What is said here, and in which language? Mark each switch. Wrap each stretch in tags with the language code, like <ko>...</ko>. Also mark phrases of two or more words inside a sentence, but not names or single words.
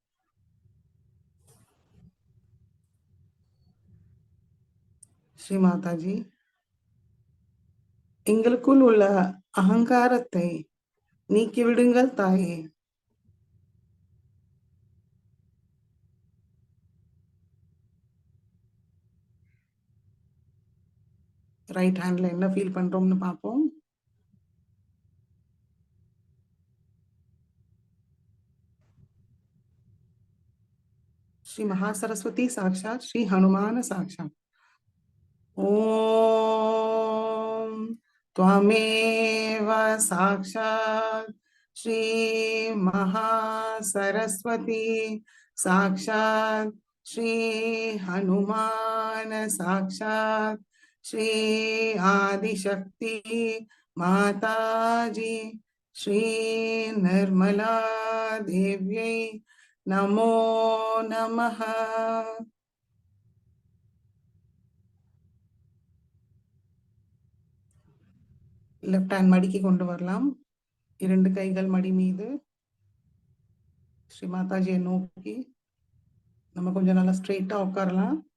<ta>ஸ்ரீ மாதாஜி, எங்களுக்குள் உள்ள அகங்காரத்தை நீக்கிவிடுங்கள் தாயே.</ta> <en>right handல</en> <ta>என்ன ஃபீல் பண்றோம்னு பார்ப்போம்.</ta> <sa>श्री महासरस्वती साक्षात श्री हनुमान साक्षात। ओम त्वमेव साक्षात श्री महासरस्वती साक्षात श्री हनुमान साक्षात श्री आदिशक्ति माताजी श्री निर्मला देव्यै नमो नमः।</sa> <en>left hand</en> <ta>மடிக்கு கொண்டு வரலாம். 2 கைகள் மடி மீது. ஸ்ரீ மாதாஜியை நோக்கி நம்ம கொஞ்சம் நல்லா ஸ்ட்ரெயிட்டா உட்காரலாம்.</ta>